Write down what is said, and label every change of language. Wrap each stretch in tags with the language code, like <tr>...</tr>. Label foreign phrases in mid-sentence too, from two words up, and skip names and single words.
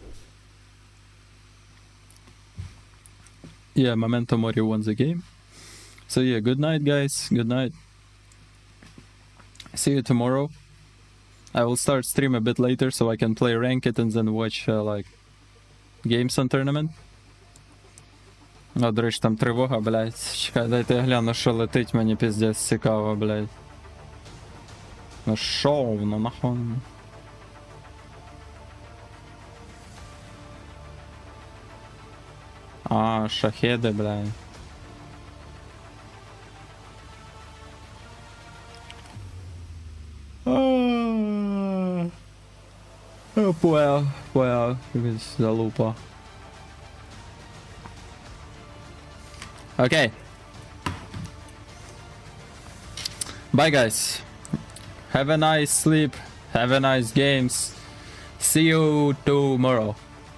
<en>Yeah, Memento Mori won the game. So yeah, good night, guys. Good night. See you tomorrow. I will start stream a bit later so I can play Ranked and then watch like games on tournament.</en> <uk>О, до речі, там тривога, блядь. Чекай, дайте я гляну, що летить, мені пиздець цікаво, блядь. Ну шо, ну нахуй. А, шахеди, блядь.</uk> <ru>Понял, залупа.</ru> <en>Okay. Bye, guys. Have a nice sleep. Have a nice games. See you tomorrow.</en>